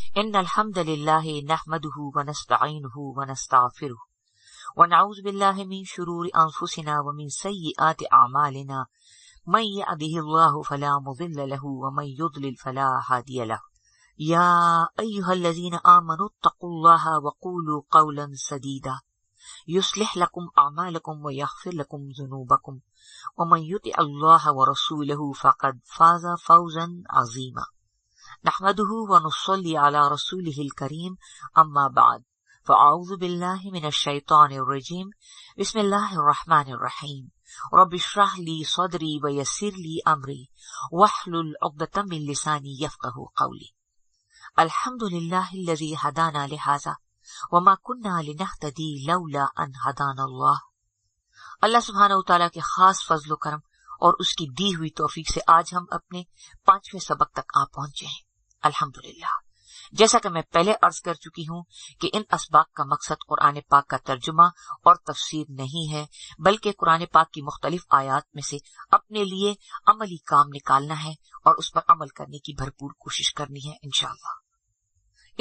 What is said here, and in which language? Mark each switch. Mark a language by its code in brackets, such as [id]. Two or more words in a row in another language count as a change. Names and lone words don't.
[ar] إن الحمد لله نحمده ونستعينه ونستغفره ونعوذ بالله من شرور أنفسنا ومن سيئات أعمالنا من يهده الله فلا مضل له ومن يضلل فلا هادي له. يا أيها الذين آمنوا اتقوا الله وقولوا قولا سديدا يصلح لكم أعمالكم ويغفر لكم ذنوبكم ومن يطع الله ورسوله فقد فاز فوزا عظيما. نحمده ونصلي على رسوله الكريم أما بعد فأعوذ بالله من الشيطان الرجيم بسم الله الرحمن الرحيم رب اشرح لي صدري ويسر لي أمري واحلل عقدة من لساني يفقهوا قولي. الحمد لله الذي هدانا لهذا وما كنا لنهتدي لولا أن هدانا الله. الله سبحانه وتعالى [ur] کے خاص فضل و کرم اور اس کی دی ہوئی توفیق سے آج ہم اپنے 5ویں سبق تک آ پہنچے ہیں. [ar] अल्हम्दुलिल्लाह। [ur] جیسا کہ میں پہلے عرض کر چکی ہوں کہ ان اسباق کا مقصد قرآن پاک کا ترجمہ اور تفسیر نہیں ہے، بلکہ قرآن پاک کی مختلف آیات میں سے اپنے لیے عملی کام نکالنا ہے اور اس پر عمل کرنے کی بھرپور کوشش کرنی ہے ان شاء اللہ.